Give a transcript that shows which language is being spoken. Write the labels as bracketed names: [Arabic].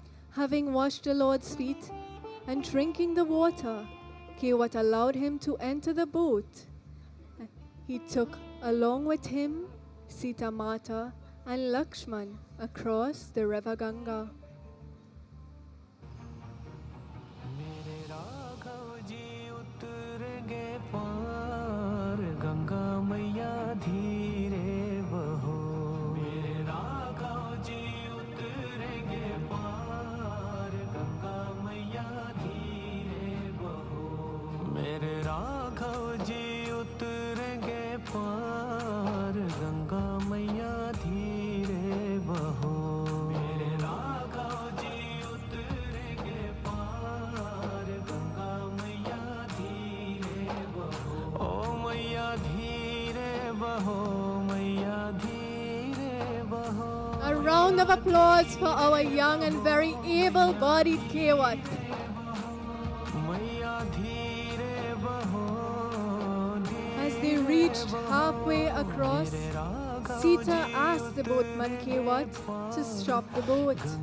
[English] Having washed the Lord's feet and drinking the water, Kewat allowed him to enter the boat. He took along with him Sita Mata and Lakshman across the river Ganga. [Hindi] मेरे राघव जी उतरेंगे पार गंगा मैया धीरे बहो मेरे राघव जी उतरेंगे पार गंगा मैया धीरे बहो मेरे राघव जी उतरेंगे पार गंगा मैया धीरे बहो मेरे राघव जी उतरेंगे पार गंगा मैया धीरे बहो ओ मैया धीरे बहो मैया धीरे बहो [English] A round of applause for our young and very able-bodied Kewat. [Hindi] मैया धीरे बहो [English] As they reached halfway across, Sita asked the boatman Kewat to stop the boat.